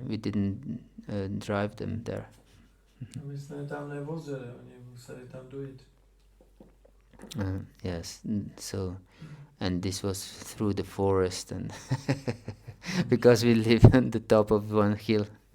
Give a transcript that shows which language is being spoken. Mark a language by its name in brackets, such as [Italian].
[English] We didn't drive them there. [Czech] My jsme je tam nevozili, oni museli tam dojít. [English] Yes, so, and this was through the forest, and because we live on the top of one hill.